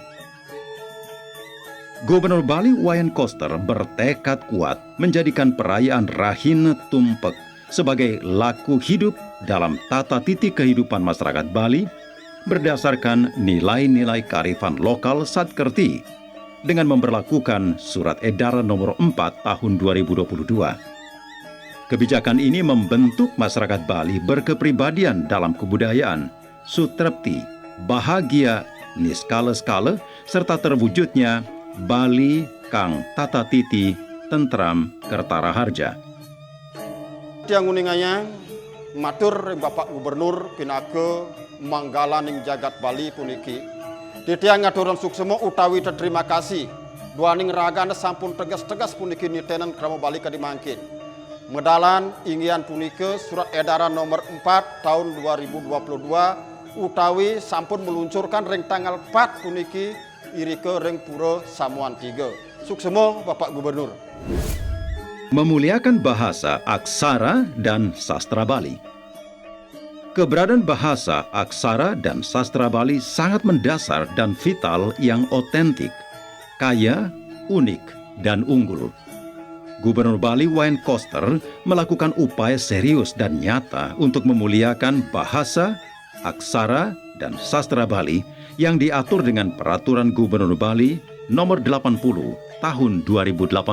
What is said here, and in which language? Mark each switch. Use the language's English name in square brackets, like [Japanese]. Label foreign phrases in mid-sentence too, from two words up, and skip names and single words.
[Indonesian] Gubernur Bali Wayan Koster bertekad kuat menjadikan perayaan Rahina Tumpek sebagai laku hidup dalam tata titi kehidupan masyarakat Bali berdasarkan nilai-nilai kearifan lokal Satkerti dengan memberlakukan Surat Edaran Nomor 4 Tahun 2022. Kebijakan ini membentuk masyarakat Bali berkepribadian dalam kebudayaan, sutrepti, bahagia, niskala-skala, serta terwujudnya Bali [Javanese] kang tata titi tentram kertara harja. [Balinese] Tiang uninganya matur Bapak Gubernur pinake manggalaning jagat Bali puniki. Titiang ngaturan suksemo utawi [Indonesian] terima kasih. [Balinese] Duaning ragana sampun tegas-tegas puniki nitenan kramo Bali kadimangkin. Medalan inggian punike Surat Edaran Nomor 4 Tahun 2022 utawi sampun meluncurkan ring tanggal 4 puniki irike ring pura Samuan 3. Suksemo Bapak Gubernur. [Indonesian] Memuliakan bahasa, aksara, dan sastra Bali. Keberadaan bahasa, aksara, dan sastra Bali sangat mendasar dan vital yang otentik, kaya, unik, dan unggul. Gubernur Bali Wayan Koster melakukan upaya serius dan nyata untuk memuliakan bahasa, aksara, dan sastra Bali yang diatur dengan Peraturan Gubernur Bali Nomor 80 Tahun 2018.